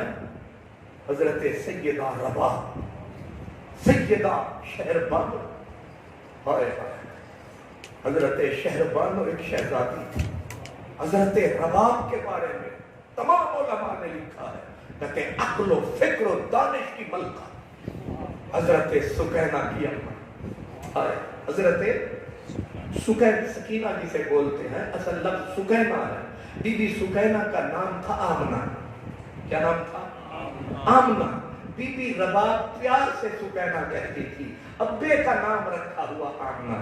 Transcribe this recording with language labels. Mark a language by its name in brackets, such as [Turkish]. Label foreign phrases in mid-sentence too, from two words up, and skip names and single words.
[Urdu] حضرت سیدہ رباب، سیدہ شہربانو. حضرت شہربانو ایک شہزادی تھی. حضرت رباب کے بارے میں تمام علماء نے لکھا ہے کہ عقل و فکر و دانش کی ملکہ. حضرت سکینہ کی اماں، حضرت سکینہ جسے بولتے ہیں، اصل لفظ سکینہ ہے. بی بی سکینہ کا نام تھا آمنہ. کیا نام تھا؟ آمنہ. بی بی رباب پیار سے سکینہ کہتی تھی، ابے کا نام رکھا ہوا آمنہ.